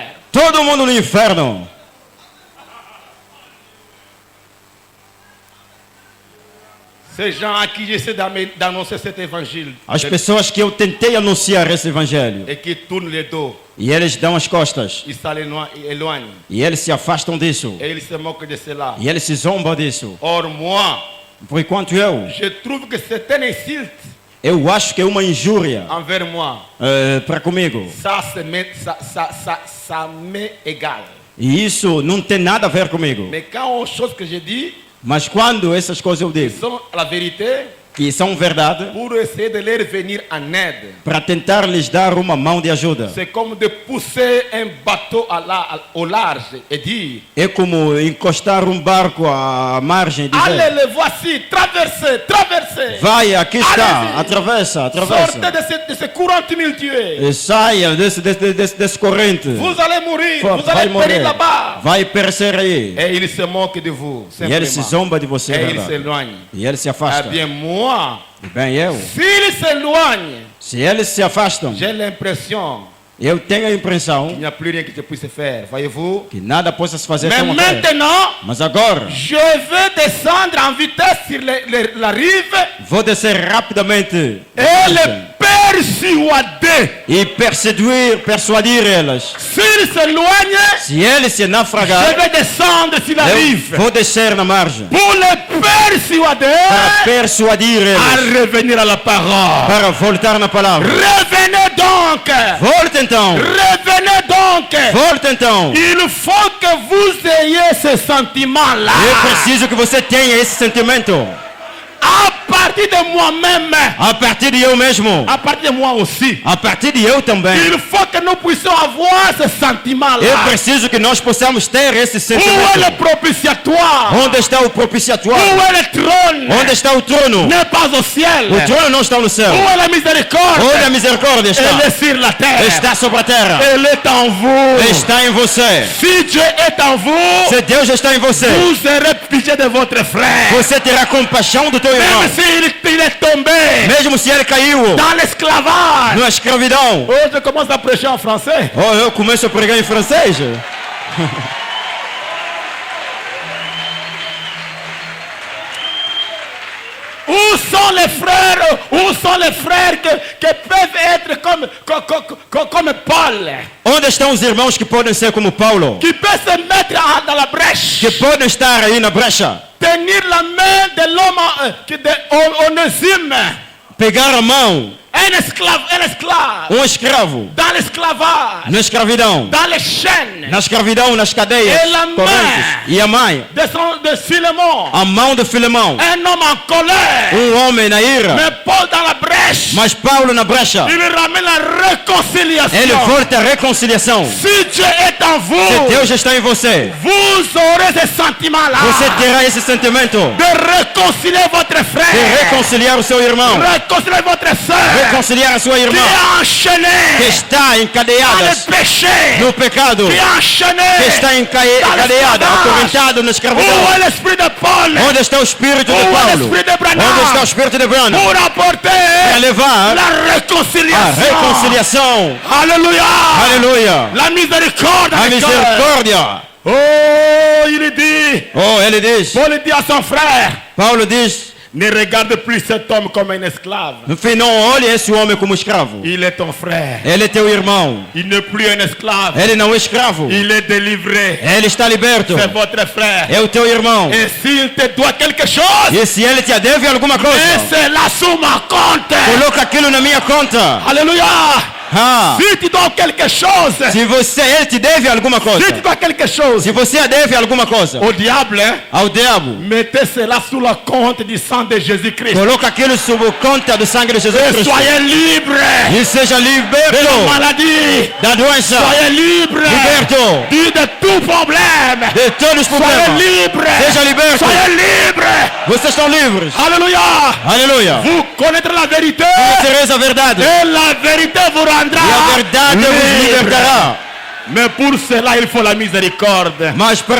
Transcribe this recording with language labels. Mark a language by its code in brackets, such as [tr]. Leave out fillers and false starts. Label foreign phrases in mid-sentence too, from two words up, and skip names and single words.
[pt] Todo mundo no inferno. [fr] Ces gens à qui j'essaie d'annoncer cet évangile [pt] As pessoas que eu tentei anunciar esse evangelho [fr] et qui tournent les dos, [pt] e eles dão as costas [fr] ils s'éloignent [pt] e eles se afastam disso [fr] et ils se moquent de cela. [pt] e eles se zombam disso. [fr] Or moi, [pt] Por enquanto eu [fr] je trouve que c'est un insulte [pt] acho que é uma injúria [fr] envers moi. [pt] para comigo. [fr] Ça m'est égal. [pt] E isso não tem nada a ver comigo. [fr] Mais quand aux choses que je dis [pt] Mas quando essas coisas eu digo [fr] sont la vérité, [pt] que são verdade, [fr] pour essayer de leur venir en aide, [pt] para tentar lhes dar uma mão de ajuda, [fr] c'est comme de pousser un bateau au large et dire [pt] é como encostar barco à margem e [fr] allez, [pt] dizer: [fr] le voici, traversez, traversez. [pt] vai, aqui está, [fr] Allez-y. [pt] atravessa, [fr] Sortez [pt] atravessa. [fr] de ce courant tumultueux. [pt] E saia desse corrente. [fr] Vous allez mourir, vous [pt] Vai [fr] allez périr [pt] morrer, [fr] là-bas. [pt] vai perecer aí. [fr] Et il se moque de vous, [pt] E ele se [fr] simplement. [pt] zomba de você, [fr] Et il [pt] verdade? [fr] s'éloigne. [pt] E ele se [fr] Eh [pt] afasta. [fr] bien, moi, [pt] E bem, eu, [fr] s'il s'éloigne, [pt] se eles se afastam, [fr] j'ai l'impression [pt] eu tenho a [fr] qu'il [pt] impressão [fr] n'y a plus rien que je puisse faire. Voyez-vous? [pt] que nada possa se fazer [fr] Mais [pt] sem uma fé. [fr] maintenant, [pt] Mas agora, [fr] je vais descendre en vitesse sur la rive [pt] vou descer rapidamente [fr] et les persuader. [pt] e persuadir elas. [fr] S'il s'éloigne, [pt] Se eles se [fr] je [pt] naufragar, [fr] vais descendre sur la rive [pt] eu vou descer na margem [fr] pour les persuader [pt] para persuadir [fr] à [pt] eles, [fr] revenir à la parole. [pt] para voltar na palavra. [fr] Revenez donc. [pt] Volta então, [fr] Revenez donc. [pt] volta então. [fr] Il faut que vous ayez ce sentiment-là. [pt] Eu preciso que você tenha esse sentimento. [fr] À partir de moi-même. [pt] A partir de eu mesmo. [fr] À partir de moi aussi. [pt] A partir de eu também. [fr] Il faut que nous puissions avoir ce sentiment-là. [pt] Eu preciso que nós possamos ter esse [fr] Où est le [pt] sentimento. [fr] propitiatoire? [pt] Onde está o [fr] Où [pt] propiciatório? [fr] est le trône? [pt] Onde está o trono? [fr] N'est pas au ciel. [pt] O trono não está no céu. [fr] Où est la miséricorde? [pt] Onde a misericórdia [fr] Elle [pt] está? [fr] est sur la terre. [pt] Está sobre a terra. [fr] Elle est en vous. [pt] Está em você. [fr] Si Dieu est en vous, [pt] Se Deus está em você, [fr] vous serez pitié de votre frère. [pt] você terá compaixão do teu irmão. [fr] Même s'il est tombé [pt] Mesmo se ele caiu [fr] dans l'esclavage. [pt] na escravidão. [fr] Oh, je commence à prêcher en français. [pt] Oh, eu começo a pregar em francês. [fr] Où sont les frères? Où sont les frères que peuvent être comme Paul? [pt] Onde estão os irmãos que podem ser como Paulo? [fr] Qui peuvent se mettre dans la brèche? [pt] Que podem estar aí na brecha. [fr] Tenir la main de l'homme de Onésime. [pt] Pegar a mão, [fr] Un esclave. [pt] escravo, [fr] Dans l'esclavage. [pt] na escravidão. [fr] Dans les chaînes. [pt] Na escravidão, nas cadeias, E a mãe. correntes. E a mãe, [fr] De Philémon. [pt] a mão de Filemão. [fr] Un homme en colère. [pt] Homem na ira. [fr] Mais Paul dans la brèche. [pt] Mas Paulo na brecha. [fr] Il ramène la réconciliation. [pt] Ele volta a reconciliação. [fr] Si Dieu est en [pt] Se [fr] vous, [pt] Deus está em você, [fr] vous aurez ce sentiment-là [pt] você terá esse sentimento [fr] de réconcilier votre [pt] de [fr] frère, [pt] reconciliar o seu irmão, [fr] réconcilier votre soeur, [pt] reconciliar a sua [fr] qui [pt] irmã, [fr] est [pt] que [fr] enchaînée [pt] está [fr] dans le [pt] encadeada [fr] péché, [pt] no pecado, [fr] qui est [pt] que [fr] enchaînée. [pt] está encadeada, acorrentada na [fr] Où [pt] escravidão. [fr] est l'esprit de Paul [pt] Onde está o espírito de [fr] Où est [pt] Paulo? [fr] l'esprit de Branham? [pt] Onde está o espírito de Branham? [fr] pour apporter [pt] Para levar [fr] la [pt] a [fr] réconciliation? [pt] reconciliação. [fr] Alléluia. [pt] Aleluia! [fr] La miséricorde. [pt] A [fr] avec cœur. [pt] misericórdia. [fr] Oh, il dit, [pt] Oh, ele diz, [fr] Paul dit à son frère, [pt] Paulo diz, [fr] ne regarde plus cet homme comme un esclave. [pt] no fim, não olhe esse homem como escravo. [fr] Il est ton frère. [pt] Ele é teu irmão. [fr] Il n'est plus un esclave. [pt] Ele não é escravo. [fr] Il est délivré. [pt] Ele está liberto. [fr] C'est votre frère. [pt] É o teu irmão. [fr] Et s'il te doit quelque chose, [pt] E se ele te deve alguma [fr] mets [pt] coisa, [fr] cela sous ma compte. [pt] coloca aquilo na minha conta. [fr] Alléluia. [pt] Ah, [fr] Se tu dois quelque chose, [pt] se você, ele te deve alguma [fr] se tu [pt] coisa. [fr] dois quelque chose, [pt] Se você deve alguma coisa [fr] au diable, hein, [pt] ao diabo, [fr] mettez cela sous la compte du sang de Jésus-Christ. [pt] coloca aquilo sob conta do sangue de Jesus [fr] Et [pt] Cristo. [fr] soyez libres [pt] E seja [fr] de la [pt] liberto [fr] maladie. [pt] da doença, [fr] Soyez libres [pt] liberto [fr] de tout problème. [pt] de todos os [fr] Soyez [pt] problemas. [fr] libres. [pt] Seja liberto. [fr] Soyez libres. [pt] Vocês estão livres. [fr] Alléluia. [pt] Aleluia. [fr] Vous connaîtrez la vérité. [pt] Conhecereis a verdade. [fr] Et la vérité vous rendra [pt] E a verdade vos [fr] libres. [pt] libertará. [fr] Mais pour cela, il faut la miséricorde. [pt] Mas para